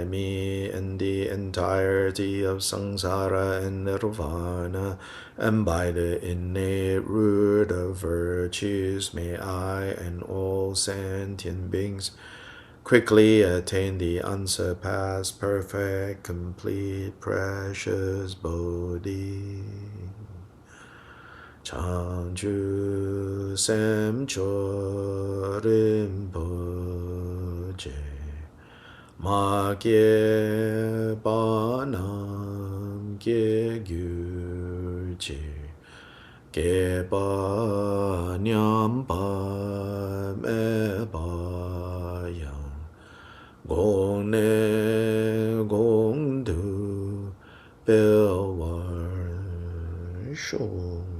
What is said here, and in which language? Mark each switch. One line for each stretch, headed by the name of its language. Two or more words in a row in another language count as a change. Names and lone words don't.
English: me in the entirety of samsara and nirvana, and by the innate root of virtues, may I and all sentient beings quickly attain the unsurpassed, perfect, complete, precious Bodhi.
Tibetan: བྱང་ཆུབ་སེམས་མཆོག་རིན་པོ་ཆེ་མ་སྐྱེས པ་རྣམས་སྐྱེས་གྱུར་ཅིག་སྐྱེས་པ་ཉམས་པ་མེད་པ་ཡང་གོང་ནས་གོང་དུ་འཕེལ་བར་ཤོག.